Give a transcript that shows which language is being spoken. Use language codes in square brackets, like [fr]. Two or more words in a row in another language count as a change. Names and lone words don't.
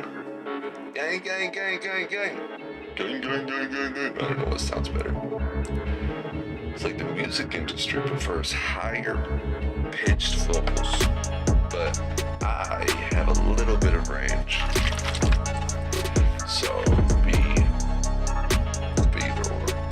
[en] Gang, gang, gang, gang, gang. Gang, gang, gang, gang, gang. I don't know what sounds better. It's like the music industry prefers higher pitched vocals, but I have a little bit of range. So be either or.